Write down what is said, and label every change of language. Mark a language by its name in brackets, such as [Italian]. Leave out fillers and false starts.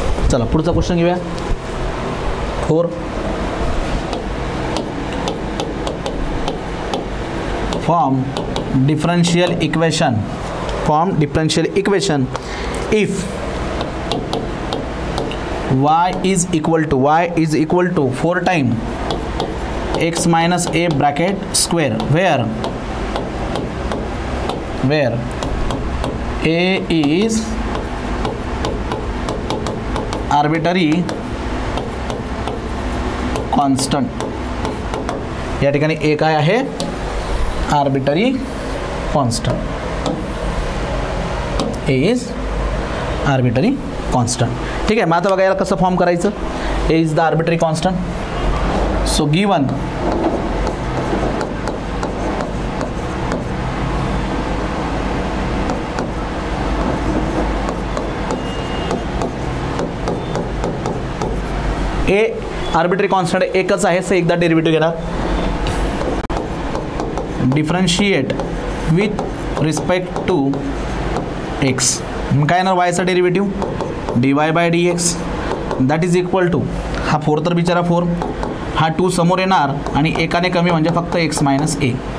[Marathi] चला पुढचा क्वेश्चन घेऊया. 4 form differential equation. [English] Form differential equation if y is equal to 4 times x minus a bracket square where a is arbitrary constant. [Marathi] या ठिकाणी a काय आहे, arbitrary constant. [English] a is arbitrary constant. [Marathi] ठीक आहे. मग आता बघा याला कसं फॉर्म करायचं. [English] a is the arbitrary constant. so given [Marathi] a arbitrary constant एकच आहे. सो एकदा डेरिव्हेटिव्ह घेणार. [English] Differentiate with respect to x. [Marathi] काय येणार वायचा derivative dy bye dx [English] that is equal to [Marathi] हा 4 तर बिचारा 4, हा 2 समोर येणार आणि एकाने कमी म्हणजे फक्त x मायनस ए.